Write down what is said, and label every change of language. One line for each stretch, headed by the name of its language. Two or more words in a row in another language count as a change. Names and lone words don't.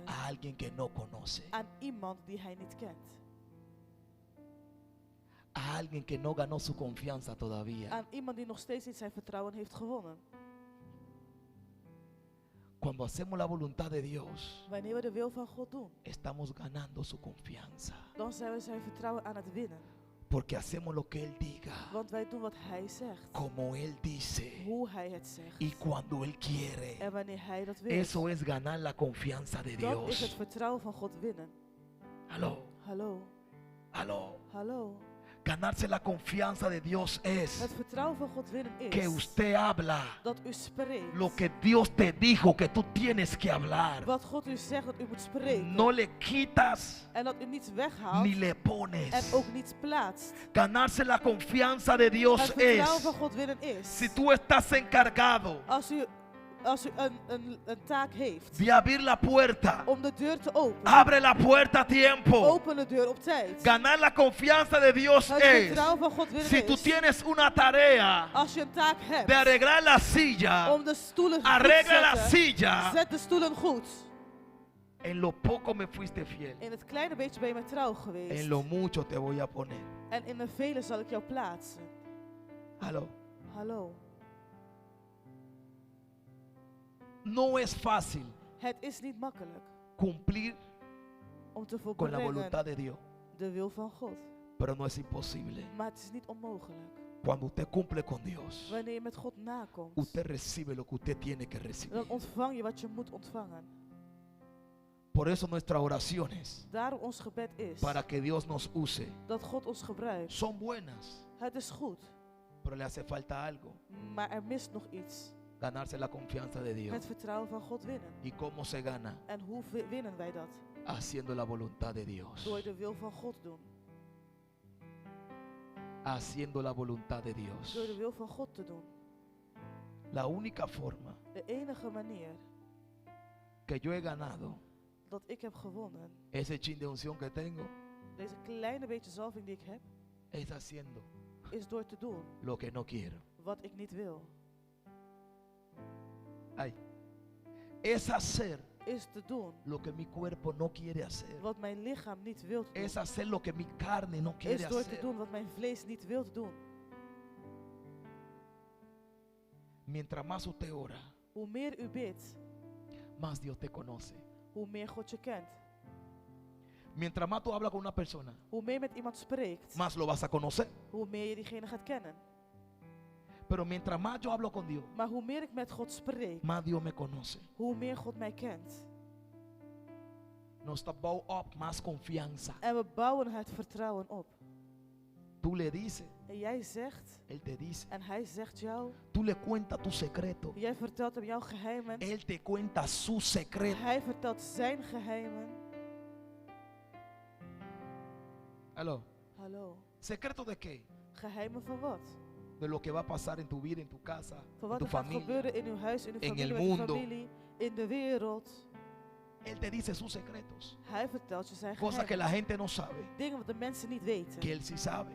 Spanish: a alguien que no conoce,
Dutch: Aan iemand die hij niet kent.
Spanish: a alguien que no ganó su confianza todavía.
Dutch: Aan iemand die nog steeds niet zijn vertrouwen heeft gewonnen.
Spanish: Cuando hacemos la voluntad de Dios,
Dutch: Wanneer we de wil van God doen,
Spanish: estamos ganando su confianza,
Dutch: dan zijn we zijn vertrouwen aan het winnen.
Spanish: porque hacemos lo que Él diga,
Dutch: Want wij doen wat hij zegt.
Spanish: como Él dice
Dutch: Hoe hij het zegt.
Spanish: y cuando Él quiere.
Dutch: En wanneer hij dat wil.
Spanish: Eso es ganar la confianza de
Dutch: Dat is het
Spanish: Dios.
Dutch: vertrouwen van God winnen.
Spanish: Aló,
Dutch: Hallo?
Spanish: aló.
Dutch: Hallo?
Spanish: Ganarse la confianza de Dios es
Dutch: Het vertrouwen van God winnen is
Spanish: que usted habla
Dutch: dat u spreekt.
Spanish: lo que Dios te dijo que tú tienes que hablar.
Dutch: Wat God u zegt dat u moet spreken.
Spanish: No le quitas
Dutch: En dat u niets weghaalt.
Spanish: ni le
Dutch: En
Spanish: pones.
Dutch: ook niets plaatst.
Spanish: Ganarse la confianza de Dios
Dutch: Het vertrouwen
Spanish: es,
Dutch: van God winnen is.
Spanish: si tú estás encargado
Dutch: Als u een taak heeft.
Spanish: de abrir la puerta,
Dutch: Om de deur te openen.
Spanish: abre la puerta a tiempo.
Dutch: Open de deur op tijd.
Spanish: Ganar la confianza de Dios
Dutch: Het
Spanish: es,
Dutch: vertrouwen van God winnen
Spanish: si tú
Dutch: is.
Spanish: tienes una tarea
Dutch: Als je een taak hebt.
Spanish: de arreglar la silla,
Dutch: Om de stoelen goed te
Spanish: arregla la
Dutch: zetten.
Spanish: silla.
Dutch: Zet de stoelen goed.
Spanish: En lo poco me fuiste fiel,
Dutch: In het kleine beetje ben je me trouw geweest.
Spanish: en lo mucho te voy a poner.
Dutch: En in de vele zal ik jou plaatsen.
Spanish: Aló.
Dutch: Hallo.
Spanish: No es fácil
Dutch: Het is niet makkelijk
Spanish: cumplir
Dutch: om te
Spanish: con la
Dutch: volbrengen
Spanish: voluntad de Dios,
Dutch: de wil van God.
Spanish: pero no es imposible.
Dutch: Maar het is niet onmogelijk.
Spanish: Cuando usted cumple con Dios,
Dutch: Wanneer je met God nakomt,
Spanish: usted recibe lo que usted tiene que recibir.
Dutch: dan ontvang je wat je moet ontvangen.
Spanish: Por eso nuestras oraciones,
Dutch: Daarom ons gebed is
Spanish: para que Dios nos use,
Dutch: dat God ons gebruikt.
Spanish: son buenas,
Dutch: Het is goed,
Spanish: pero le hace falta algo:
Dutch: maar er mist nog iets.
Spanish: ganarse la confianza de Dios.
Dutch: Het vertrouwen van God winnen.
Spanish: ¿Y cómo se gana?
Dutch: En hoe winnen wij dat?
Spanish: Haciendo la voluntad de Dios.
Dutch: Door de wil van God doen.
Spanish: Haciendo la voluntad de Dios.
Dutch: Door de wil van God te doen.
Spanish: La única forma
Dutch: De enige manier
Spanish: que yo he ganado
Dutch: dat ik heb gewonnen,
Spanish: ese chin de unción que tengo,
Dutch: deze kleine beetje zalving die ik heb,
Spanish: es haciendo
Dutch: is door te doen
Spanish: lo que no quiero.
Dutch: wat ik niet wil.
Spanish: Ay, es hacer
Dutch: Is te doen
Spanish: lo que mi cuerpo no quiere hacer.
Dutch: wat mijn lichaam niet wil doen.
Spanish: Es hacer lo que mi carne no quiere
Dutch: Is door te
Spanish: hacer.
Dutch: doen wat mijn vlees niet wil doen.
Spanish: Mientras más usted ora,
Dutch: Hoe meer u bidt,
Spanish: más Dios te conoce.
Dutch: hoe meer God je kent.
Spanish: Mientras más tú hablas con una persona,
Dutch: Hoe meer je met iemand spreekt,
Spanish: más lo vas a conocer.
Dutch: hoe meer je diegene gaat kennen.
Spanish: Pero mientras más yo hablo con Dios,
Dutch: Maar hoe meer ik met God spreek,
Spanish: más Dios me conoce.
Dutch: hoe meer God mij kent.
Spanish: Nos
Dutch: bouw op
Spanish: más confianza.
Dutch: En we bouwen het vertrouwen op.
Spanish: Tú le dices,
Dutch: En jij zegt,
Spanish: Él te dice.
Dutch: en hij zegt jou,
Spanish: Tú le cuentas tu secreto.
Dutch: jij vertelt hem jouw geheimen.
Spanish: Él te cuenta su secreto.
Dutch: Hij vertelt zijn geheimen.
Spanish: Aló.
Dutch: Hallo.
Spanish: ¿Secreto de qué?
Dutch: Geheimen van wat?
Spanish: De lo que va a pasar en tu vida, en tu casa,
Dutch: Van
Spanish: en
Dutch: wat
Spanish: tu
Dutch: er gaat
Spanish: familia.
Dutch: gebeuren in uw huis, in uw
Spanish: en
Dutch: familie,
Spanish: el
Dutch: met uw
Spanish: mundo.
Dutch: familie, in de wereld.
Spanish: Él te dice sus secretos.
Dutch: Hij vertelt je zijn
Spanish: Cosas que
Dutch: geheimen.
Spanish: la gente no sabe,
Dutch: Dingen wat de mensen niet weten,
Spanish: que Él sí sabe.